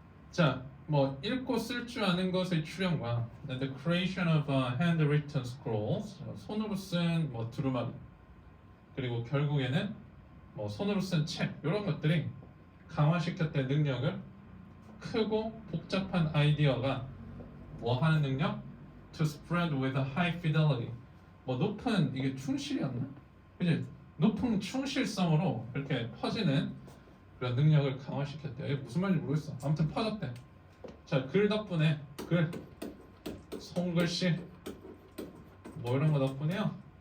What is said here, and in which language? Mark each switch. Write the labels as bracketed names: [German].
[Korean] 자, 뭐 읽고 쓸 줄 아는 것의 출현과 [English] the creation of handwritten scrolls, [Korean] 손으로 쓴 뭐 두루마리, 그리고 결국에는 뭐 손으로 쓴 책 이런 것들이 강화시켰던 능력을 크고 복잡한 아이디어가 뭐 하는 능력? [English] To spread with a high fidelity. [Korean] 뭐 높은 이게 충실이었나? 그지? 높은 충실성으로 이렇게 퍼지는 그런 능력을 강화시켰대요. 이게 무슨 말인지 모르겠어. 아무튼 퍼졌대. 자, 글 덕분에 글, 손글씨 뭐 이런 거 덕분에요.